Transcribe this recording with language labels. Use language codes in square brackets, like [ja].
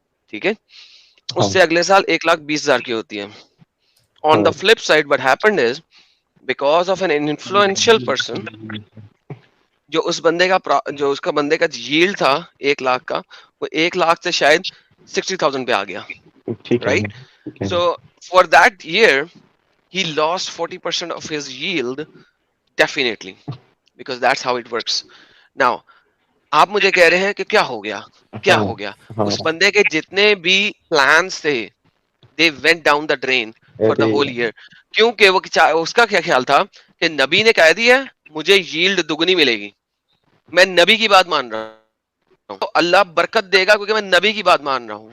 [ur] ٹھیک ہے, اس سے اگلے سال 1,20,000 کی ہوتی ہے. [en] On the flip side, what happened is, because of an influential person, [ur] جو اس بندے کا بندے کا yield تھا 1,00,000 کا, وہ 1,00,000 سے شاید 60,000 پہ آ گیا. [en] Right? So for that year, he lost 40% of his yield, definitely, because that's how it works. [ur] Now, آپ مجھے کہہ رہے ہیں کہ کیا ہو گیا؟ اس بندے کے جتنے بھی plans تھے, [en] they went down the drain for the whole year. [ur] کیونکہ اس کا کیا خیال تھا کہ نبی نے کہہ دیا مجھے yield دگنی ملے گی, میں نبی کی بات مان رہا ہوں تو اللہ برکت دے گا کیونکہ میں نبی کی بات مان رہا ہوں.